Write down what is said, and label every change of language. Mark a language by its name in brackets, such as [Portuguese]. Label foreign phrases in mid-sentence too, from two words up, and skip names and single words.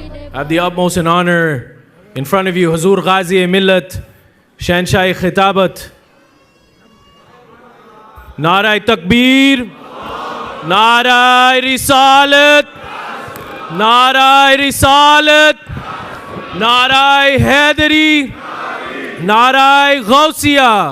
[English] I have the utmost in honor in front of you, [Urdu] حضور غازیِ ملت، شہنشاہِ خطابت. نعرۂ تکبیر، نعرۂ رسالت، نعرۂ رسالت، نعرۂ حیدری، نعرۂ غوثیہ.